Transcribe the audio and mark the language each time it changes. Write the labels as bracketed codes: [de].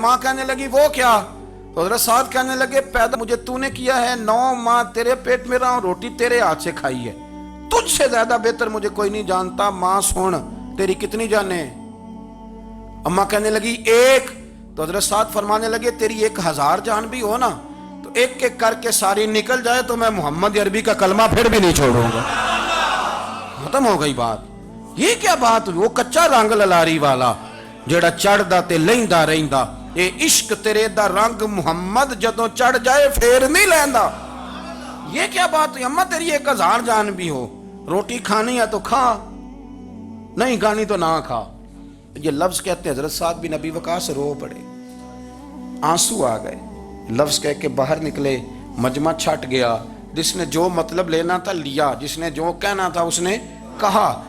[ur] ماں کہنے لگی وہ کیا؟ تو حضرت سعد کہنے لگے پیدا مجھے تو نے کیا ہے, 9 ماہ تیرے پیٹ میں رہا ہوں, روٹی تیرے ہاتھ سے کھائی ہے, تجھ سے زیادہ بہتر مجھے کوئی نہیں جانتا. ماں سن تیری کتنی جانیں؟ اما کہنے لگی 1. تو حضرت سعد فرمانے لگے تیری 1000 جان بھی ہو نا تو ایک ایک کر کے ساری نکل جائے تو میں محمد عربی کا کلمہ پھر بھی نہیں چھوڑوں گا. ختم ہو گئی بات. یہ کیا بات ہوئی؟ [pa] وہ کچا رنگ للاری والا جڑا چڑھدا تے لیندا رہندا, اے عشق تیرے دا رنگ محمد جدوں چڑھ جائے پھر نہیں لیندا. [ur] یہ کیا بات ہوئی؟ اما تیری 1000 جان بھی ہو, روٹی کھانی ہے تو کھا, نہیں کھانی تو نہ کھا. یہ لفظ کہتے ہیں حضرت سعد بن ابی وقاص رو پڑے, آنسو آ گئے. لفظ کہہ کے باہر نکلے, مجمع چھٹ گیا. جس نے جو مطلب لینا تھا لیا, جس نے جو کہنا تھا اس نے کہا.